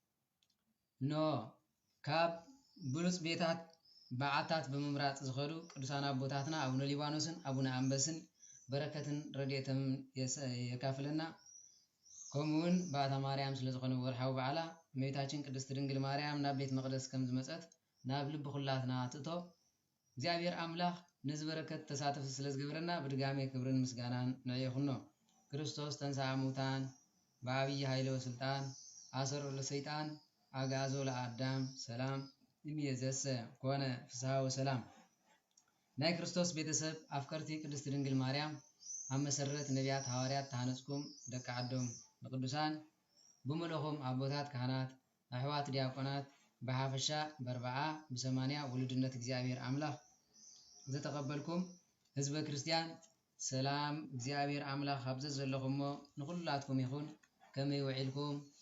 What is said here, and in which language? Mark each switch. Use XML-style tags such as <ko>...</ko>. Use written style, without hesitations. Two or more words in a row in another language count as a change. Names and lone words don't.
<ti>ነው ካብ ብሉጽ ቤታት በዓታት በመምራጽ ዝኸዱ ቅዱሳን አቦታትና አቡነ ሊባኖስን አቡነ አንበስን በረከትን ረድኤትም የካፍለና ከምውን በአታ ማርያም ስለዝኾነ ወርሓዊ በዓላ እመቤታችን ቅድስት ድንግል ማርያም ናብ ቤት መቅደስ ከም ዝመጸት ናብ ልብ ኩላትና ትእቶ እግዚአብሔር አምላክ ነዚ በረከት ተሳተፍ ስለዝግብረና በድጋሜ ክብርን ምስጋናን ንዕይኹኖ</ti> <gez>ክርስቶስ ተንሥአ እሙታን በአብይ ኃይለ ወስልጣን አሰሮ ለሰይጣን አግዓዞ ለአዳም ሰላም እምይእዜሰ ኮነ ፍስሐ ወሰላም</gez> <ti>ናይ ክርስቶስ ቤተሰብ አፍቀርቲ ቅድስት ድንግል ማርያም ኣብ መሰረት ነቢያት ሐዋርያት ተሃነጽኩም ደቂ ዓዶም ንቅዱሳን ብመለኹም አቦታት ካህናት አሕዋት ዲያቆናት በሐፈሻ በርባዓ በሰማንያ ውሉድነት እግዚአብሔር አምላክ ዘተቀበልኩም ህዝበ ክርስቲያን ሰላም እግዚአብሔር አምላክ ኣብዘዝ ዘለኹሞ ንኩላትኩም ይኹን ከመይ ውዒልኩም</ti>